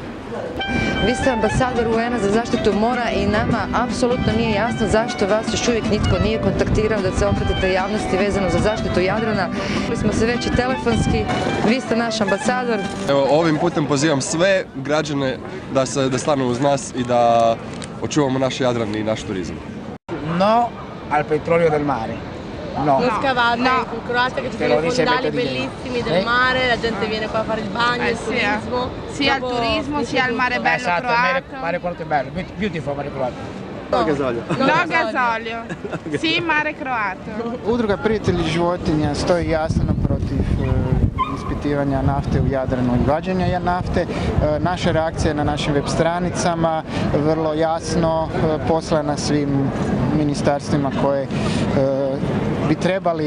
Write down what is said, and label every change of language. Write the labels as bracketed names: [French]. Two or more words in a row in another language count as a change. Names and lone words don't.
[Croatian] Vi ste ambasador UN-a za zaštitu mora i nama apsolutno nije jasno zašto vas još uvijek nitko nije kontaktirao da se obratite javnosti vezano za zaštitu Jadrana. Čuli smo se već i telefonski, vi ste naš ambasador. Evo, ovim putem pozivam sve građane da stanu uz nas i da očuvamo naš Jadran i naš turizam. [Italian] No al petrolio del mare. No. Non scavate, in Croazia che ci sono i fondali bellissimi del mare, la gente viene qua a fare il bagno, il turismo. Sia al turismo, sia al mare bello croato. Mare croato è bello, beautiful mare croato. No gasolio. No gasolio. Sì, mare croato. [Croatian] Udruga Prijatelji životinja stoji jasno protiv ispitivanja nafte u Jadranu i vađenja nafte. Naša reakcija je na našim web stranicama vrlo jasno poslana svim ministarstvima koje bi trebali